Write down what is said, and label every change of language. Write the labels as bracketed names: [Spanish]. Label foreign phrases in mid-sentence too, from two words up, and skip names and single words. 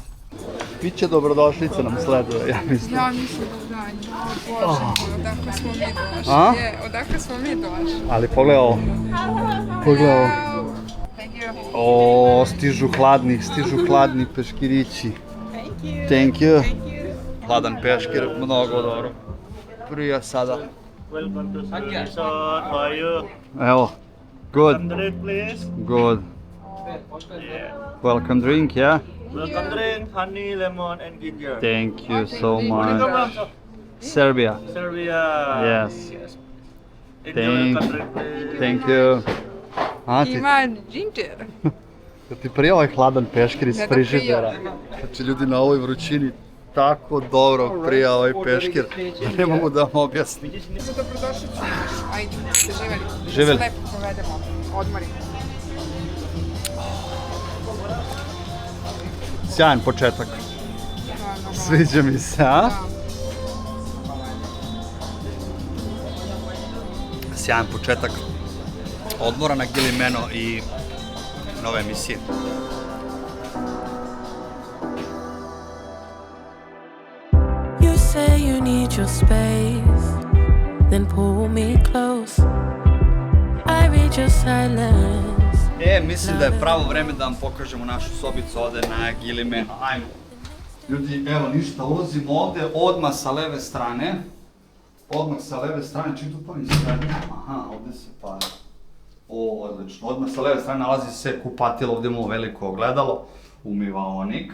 [Serbian] Piće dobrodošlice nam sleduje, ja mislim. Ja mislim da odakle smo mi došli. Odakle smo mi došli. Ali pogledaj ovo. Pogledaj ovo. O, stižu hladni peškirići. [English] Thank you. [Serbian] Hladan peškir, mnogo dobro. Prija sada. [English] Welcome to Sri Resort. How are you? Evo. Good. Drink, please. Good. Yeah. Welcome drink, yeah? Welcome drink, honey, lemon, and ginger. Thank you so much. Serbia. Serbia. Yes. Enjoy, welcome drink, please. Thank you. [Serbian] Ima ginger. Da ti prije ovaj hladan peškir iz Ne da frižidera. prija. Znači ljudi, na ovoj vrućini tako dobro prija ovaj peškir, da ne mogu da vam objasnim. Dobrodošli ću naš. Ajde, ste živeli. Živeli. Da se lepo povedemo, odmorimo. Sjajan početak. Sviđa mi se, a? Sjajan početak odmora na Gili Meno i nove emisije. [English] You say you need your space, then pull me close. hate your silence. [Serbian] Mislim da je pravo vreme da vam pokažemo našu sobicu ovde na Gilimenu. Ajmo. Ljudi, evo ništa, ulazimo ovde odmah sa leve strane. Čim tu ponim strane? Aha, ovde se para. O, odlično. Odmah sa leve strane nalazi se kupatilo, ovde imamo veliko ogledalo, umivaonik.